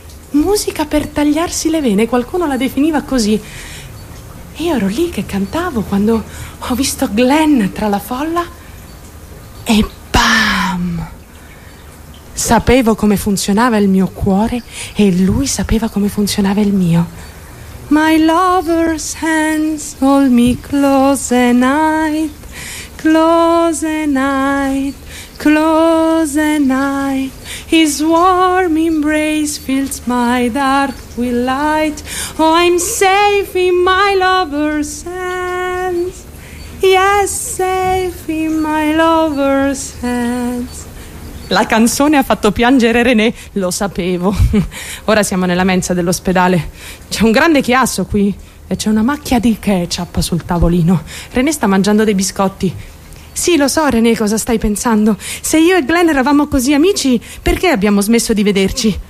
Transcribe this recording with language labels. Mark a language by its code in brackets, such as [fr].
[it] Musica per tagliarsi le vene. Qualcuno la definiva così. Io ero lì che cantavo quando ho visto Glenn tra la folla e bam! Sapevo come funzionava il mio cuore e lui sapeva come funzionava il mio. [en] My lover's hands hold me close at night, close at night, close at night. His warm embrace fills my dark with light. Oh, I'm safe in my lover's hands. Yes, safe in my lover's hands. [it] La canzone ha fatto piangere René, lo sapevo. Ora siamo nella mensa dell'ospedale. C'è un grande chiasso qui e c'è una macchia di ketchup sul tavolino. René sta mangiando dei biscotti. Sì, lo so, René, cosa stai pensando. Se io e Glenn eravamo così amici, perché abbiamo smesso di vederci?